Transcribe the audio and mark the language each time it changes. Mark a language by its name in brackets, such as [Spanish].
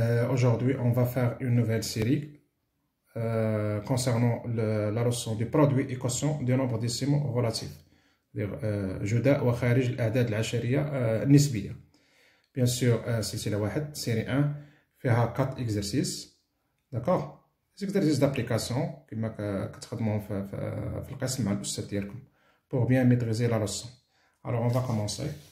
[French] Aujourd'hui, on va faire une nouvelle série concernant la leçon du produit et quotient des nombres décimaux relatifs. [Arabic] جداء وخارج الأعداد العشرية النسبية. [French] Bien sûr, [Arabic] سلسلة واحد, [French] série 1, [Arabic] فيها 4 [French] exercices. D'accord? Les exercices d'application [Arabic] كما كتخدموهم في القسم مع الأستاذ ديالكم [French] pour bien maîtriser la leçon. Alors, on va commencer.